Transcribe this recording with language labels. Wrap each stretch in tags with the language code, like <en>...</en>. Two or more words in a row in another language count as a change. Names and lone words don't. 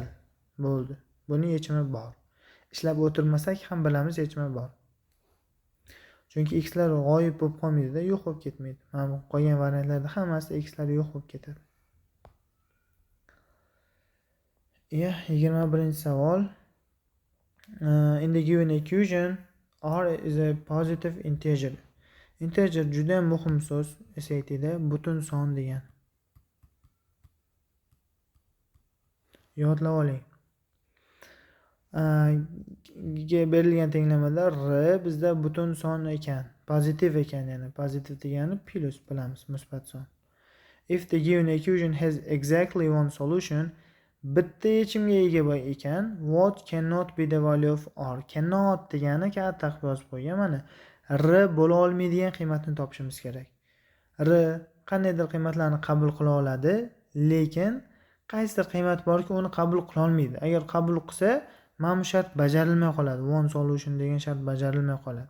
<uz>Bo'ldi. Buning yechimi bor. Ishlab o'tirmasak ham bilamiz yechimi bor. Chunki x lar g'oyib bo'lib qolmaydi-da, yo'q bo'lib ketmaydi. Mana bu qolgan variantlarda hammasida x lar yo'q bo'lib ketadi. 21-savol.</uz> <en>In the given equation, r is a positive integer.</en> <uz>Integer juda muhim so'z SAT'da, butun son degan. Yodlab oling. Berilgan tenglamada r bizda butun son ekan, pozitiv ekan, ya'ni pozitiv degani plus bilamiz, musbat son.</uz> <en>If the given equation has exactly one solution,</en> <uz>bitta yechimga ega ekan,</uz> <en>what cannot be the value of r?</en> <uz>Cannot degani katta qilib yozib qo'ygan. Mana r bo'la olmaydigan qiymatni topishimiz kerak. R qandaydir qiymatlarni qabul qila oladi, lekin qaysidir qiymat borki, uni qabul qila olmaydi. Agar qabul qilsa, mana bu shart bajarilmay qoladi.</uz> <en>One solution</en> <uz>degan shart bajarilmay qoladi.</uz>